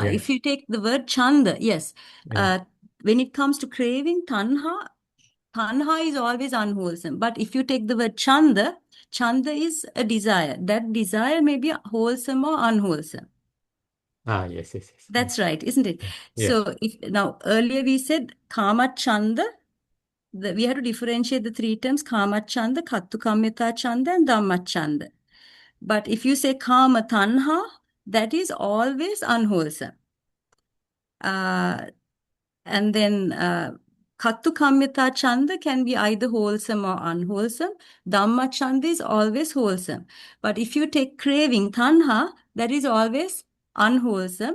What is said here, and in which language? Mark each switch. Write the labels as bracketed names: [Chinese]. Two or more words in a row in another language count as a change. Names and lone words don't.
[English] If you take the word chanda, yes. When it comes to craving, tanha is always unwholesome. But if you take the word chanda is a desire. That desire may be wholesome or unwholesome. Yes. That's right, isn't it? Yeah. So now earlier we said kamachanda. We have to differentiate the three terms kamachanda, [Pali] kattukamyata chanda, [English] and dhammachanda. But if you say [Pali] kama tanha, [English] that is always unwholesome. And then [Pali] kattukamyata chanda [English] can be either wholesome or unwholesome. Dhammachanda is always wholesome. But if you take craving tanha, that is always unwholesome.